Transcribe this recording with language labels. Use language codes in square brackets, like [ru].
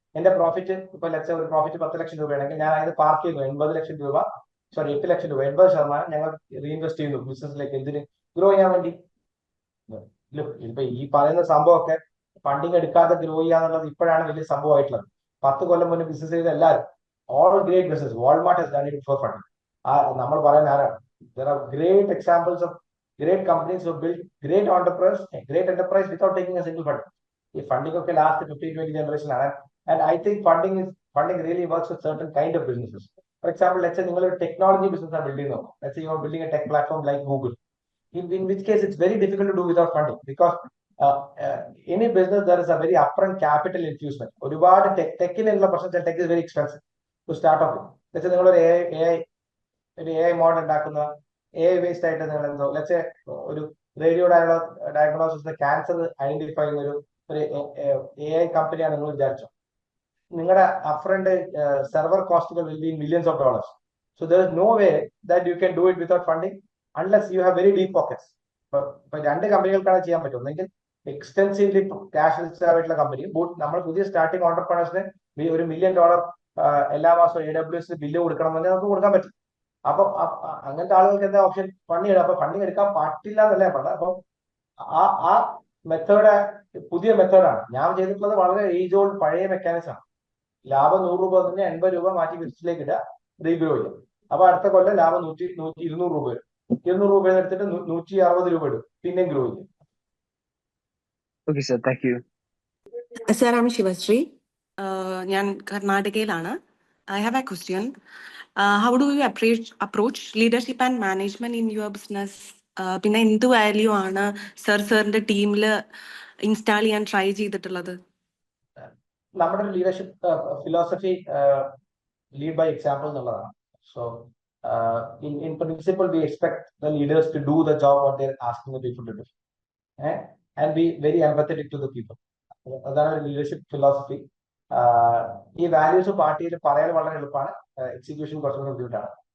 [ml] എന്റെ പ്രോഫിറ്റ് ഇപ്പൊ ലക്ഷം, ഒരു പ്രോഫിറ്റ് 10 ലക്ഷം രൂപയാണെങ്കിൽ ഞാൻ അതിന് പാർക്ക് ചെയ്യുന്നു 80 ലക്ഷം രൂപ, 8 ലക്ഷം രൂപ, 80% ഞങ്ങൾ റീഇൻവെസ്റ്റ് ചെയ്യുന്നു ബിസിനസ്സിലേക്ക്. എന്തിന്? ഗ്രോ ചെയ്യാൻ വേണ്ടി. ഇപ്പൊ ഈ പറയുന്ന സംഭവമൊക്കെ ഫണ്ടിങ് എടുക്കാതെ ഗ്രോ ചെയ്യാന്നുള്ളത് ഇപ്പോഴാണ് വലിയ സംഭവമായിട്ടുള്ളത്. 10 കൊല്ലം മുന്നേ ബിസിനസ് ചെയ്ത എല്ലാവരും, [en] all great business, [ml] Walmart [en] has done it before funding. [ml] നമ്മൾ പറയുന്ന ആരാണ്? [en] There are great examples of great companies who built great entrepreneurs, great enterprise without taking a single fund. [ml] ഈ ഫണ്ടിങ് ഒക്കെ ലാസ്റ്റ് 15-20 ജനറേഷൻ ആണ്. [en] And I think funding really works with certain kind of businesses. For example, let's say [ml] നിങ്ങൾ ഒരു technology business ആണ് build ചെയ്യുന്നത്. [en] Let's say you are building a tech platform like Google. In which case it's very difficult to do without funding, because any business there is a very upfront capital infusion. [ml] ഒരുപാട് ടെക്കിനുള്ള പ്രശ്നം, [en] Tech is very expensive to start off with. [ml] Let's say നിങ്ങൾ ഒരു AI model ഉണ്ടാക്കുന്ന, AI based ആയിട്ട് നിങ്ങൾ എന്തോ [en] let's say [ml] ഒരു radio diagnosis cancer identify ചെയ്യുന്ന ഒരു AI കമ്പനിയാണ് നിങ്ങൾ വിചാരിച്ചോ. നിങ്ങളുടെ upfront server കോസ്റ്റുകൾ [en] will be in millions of dollars. So there is no way that you can do it without funding unless you have very deep pockets. [ml] ഇപ്പൊ രണ്ട് കമ്പനികൾക്കാണ് ചെയ്യാൻ പറ്റും. ഒന്നെങ്കിൽ എക്സ്റ്റെൻസീവ്ലി ക്യാഷ് റിച്ച് ആയിട്ടുള്ള കമ്പനി, നമ്മൾ പുതിയ സ്റ്റാർട്ടിംഗ് ഓണ്ടർപ്രണേഴ്സിന് $1 million എല്ലാ മാസവും AWS ബില്ല് കൊടുക്കണം എന്ന് നമുക്ക് കൊടുക്കാൻ പറ്റും. അപ്പൊ അങ്ങനത്തെ ആളുകൾക്ക് എന്താ ഓപ്ഷൻ? ഫണ്ടിങ്. അപ്പൊ ഫണ്ടിങ് എടുക്കാൻ പാടില്ല എന്നല്ലേ പറഞ്ഞത്. അപ്പൊ ആ മെത്തേഡ് പുതിയ മെത്തേഡാണ്. ഞാൻ ചെയ്തിട്ടുള്ളത് വളരെ ഏജ് ഓൾഡ് പഴയ മെക്കാനിസം ആണ്. ലാഭം 100 രൂപ തന്നെ 80 രൂപ മാറ്റി ബിസിനസ്സിലേക്ക് ഇടുക, റീഗ്രോ ചെയ്യുക. അപ്പൊ അടുത്ത കൊല്ലം ലാഭം 200 രൂപ വരും. 200 രൂപ എടുത്തിട്ട് 160 രൂപ ഇടും, പിന്നെ ഗ്രോ ചെയ്യും. Okay sir, thank you. [en] Sir, I'm Shivasri. [ml] ഞാൻ കർണാടകയിലാണ്. [en] I have a question. How do you approach leadership and management in your business? [ml] പിന്നെ എന്ത് വാല്യൂ ആണ് സാറിന്റെ ടീമിൽ ഇൻസ്റ്റാൾ ചെയ്യാൻ ട്രൈ ചെയ്തിട്ടുള്ളത്? നമ്മുടെ leadership philosophy [en] lead by example [ml] എന്നുള്ളതാണ്. [en] So in principle we expect the leaders to do the job what they're asking the people to do, and be very empathetic to the people. [ml] അതാണ് leadership philosophy. ഈ values പാർട്ടിയിൽ പറയാൻ വളരെ എളുപ്പമാണ്, execution കുറച്ചുകൂടി ബുദ്ധിമുട്ടാണ്.